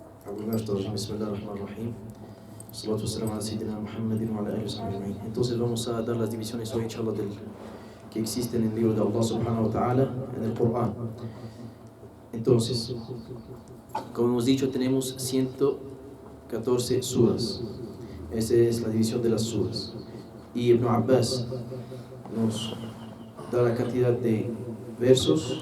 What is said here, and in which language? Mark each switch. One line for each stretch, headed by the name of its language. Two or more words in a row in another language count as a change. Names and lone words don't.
Arabic: بسم الله الرحمن الرحيم الصلاة والسلام على سيدنا محمد وعلى آله وصحبه أجمعين.
Spanish: Entonces vamos a dar las divisiones hoy, inshallah, que existen en el libro de Allah
Arabic: سبحانه وتعالى,
Spanish: en el Corán. Entonces, como hemos dicho, tenemos 114 suras. Esa es la división de las suras. Y Ibn Abbas nos da la cantidad de versos.